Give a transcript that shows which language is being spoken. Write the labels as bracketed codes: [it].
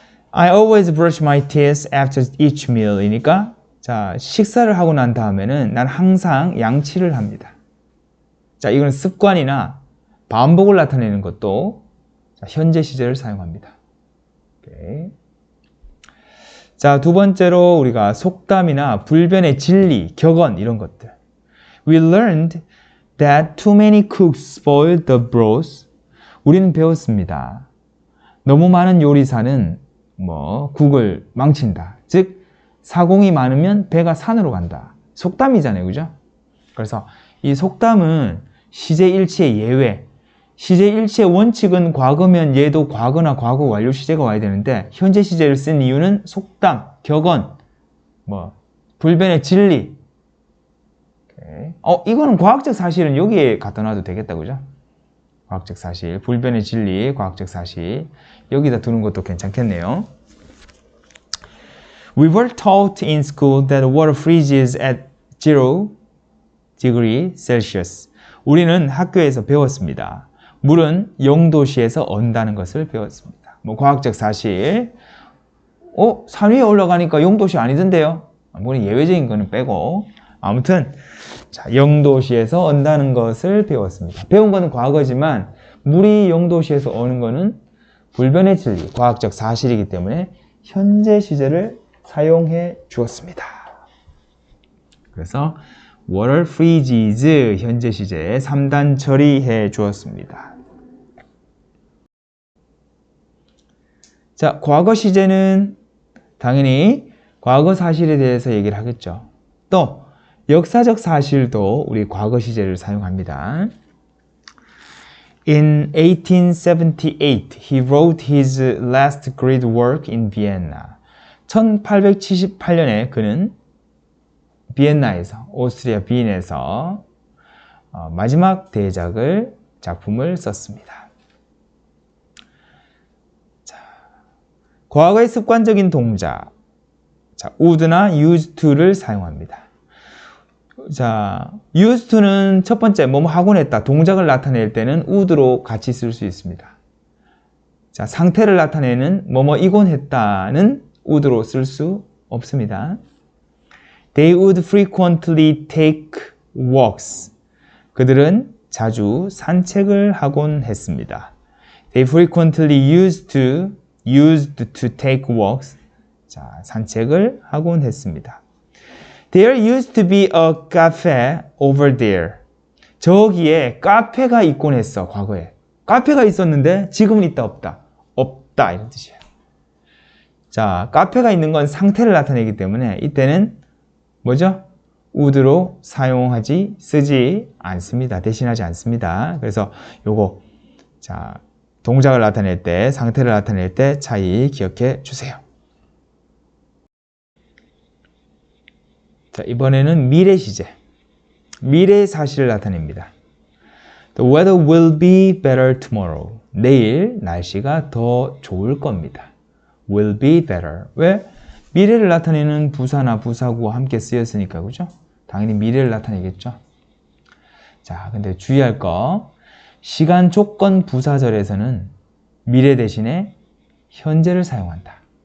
[en] I always brush my teeth after each meal [ko] 이니까 자, 식사를 하고 난 다음에는 난 항상 양치를 합니다. 자, 이건 습관이나 반복을 나타내는 것도 자, 현재 시제를 사용합니다. 오케이. 자, 두 번째로 우리가 속담이나 불변의 진리, 격언 이런 것들. [en] We learned that too many cooks spoil the broth. [ko] 우리는 배웠습니다. 너무 많은 요리사는 국을 망친다. 즉 사공이 많으면 배가 산으로 간다. 속담이잖아요, 그죠? 그래서 이 속담은 시제 일치의 예외. 시제 일치의 원칙은 과거면 얘도 과거나 과거 완료 시제가 와야 되는데 현재 시제를 쓴 이유는 속담, 격언, 불변의 진리. 오케이. 이거는 과학적 사실은 여기에 갖다 놔도 되겠다, 그죠? 과학적 사실, 불변의 진리, 과학적 사실 여기다 두는 것도 괜찮겠네요. [en] We were taught in school that water freezes at 0 degree Celsius. [ko] 우리는 학교에서 배웠습니다. 물은 0도씨에서 언다는 것을 배웠습니다. 과학적 사실. 산 위에 올라가니까 0도씨 아니던데요? 물론 예외적인 거는 빼고. 아무튼, 자, 0도씨에서 언다는 것을 배웠습니다. 배운 거는 과거지만, 물이 0도씨에서 오는 거는 불변의 진리, 과학적 사실이기 때문에 현재 시제를 사용해 주었습니다. 그래서, [en] water freezes [ko] 현재 시제에 3단 처리해 주었습니다. 자, 과거 시제는 당연히 과거 사실에 대해서 얘기를 하겠죠. 또 역사적 사실도 우리 과거 시제를 사용합니다. [en] In 1878, he wrote his last great work in Vienna. [ko] 1878년에 그는 비엔나에서, 오스트리아 빈에서 마지막 대작을 작품을 썼습니다. 자, 과거의 습관적인 동작, 자, would나 used to를 사용합니다. 자, used to는 첫 번째 뭐뭐 하곤 했다 동작을 나타낼 때는 would로 같이 쓸 수 있습니다. 자, 상태를 나타내는 뭐뭐 이곤 했다는 would로 쓸 수 없습니다. [en] They would frequently take walks. [ko] 그들은 자주 산책을 하곤 했습니다. [en] They frequently used to take walks. [ko] 자, 산책을 하곤 했습니다. [en] There used to be a cafe over there. [ko] 저기에 카페가 있곤 했어, 과거에. 카페가 있었는데 지금은 있다, 없다? 없다, 이런 뜻이에요. 자, 카페가 있는 건 상태를 나타내기 때문에 이때는 뭐죠? would로 쓰지 않습니다. 대신하지 않습니다. 그래서 요거, 자, 동작을 나타낼 때, 상태를 나타낼 때 차이 기억해 주세요. 자, 이번에는 미래 시제. 미래의 사실을 나타냅니다. [en] The weather will be better tomorrow. [ko] 내일 날씨가 더 좋을 겁니다. [en] will be better. [ko] 왜? 미래를 나타내는 부사나 부사구와 함께 쓰였으니까, 그죠? 당연히 미래를 나타내겠죠. 자, 근데 주의할 거, 시간 조건 부사절에서는 미래 대신에 현재를 사용한다.